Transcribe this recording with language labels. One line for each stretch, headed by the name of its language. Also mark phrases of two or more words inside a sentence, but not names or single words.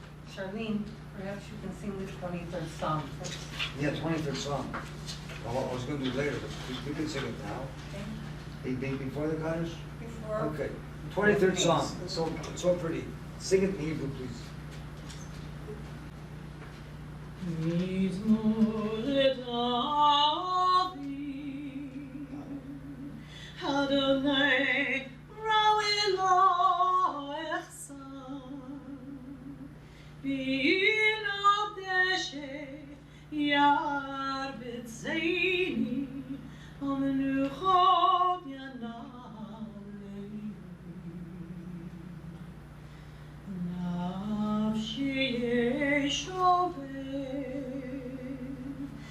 English: Charlene, perhaps you can sing the 23rd Psalm first. Yeah, 23rd Psalm. Well, I was going to do it later, but we can sing it now. Okay. Before the Kaddish? Before. Okay. 23rd Psalm. It's so pretty. Sing it in Hebrew, please.
Hebrew: מזמור לדוד, אדוני רועי לא אחסר, בנאות דשא ירביצני, מי מנוחות ינהלני. נפשי ישובב,